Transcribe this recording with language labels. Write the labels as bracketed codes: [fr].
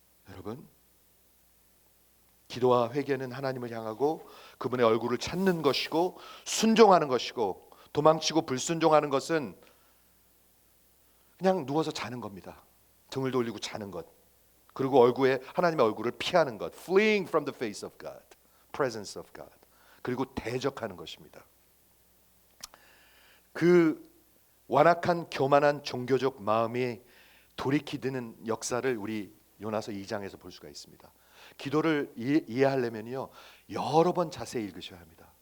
[ko] 여러분, 기도와 회개는 하나님을 향하고 그분의 얼굴을 찾는 것이고 순종하는 것이고, 도망치고 불순종하는 것은 그냥 누워서 자는 겁니다. 등을 돌리고 자는 것. 그리고 하나님의 얼굴을 피하는 것. [en] Fleeing from the face of God, presence of God. [ko] 그리고 대적하는 것입니다. 그 완악한 교만한 종교적 마음이 돌이키는 역사를 우리 요나서 2장에서 볼 수가 있습니다. 기도를 이해하려면요 여러 번 자세히 읽으셔야 합니다.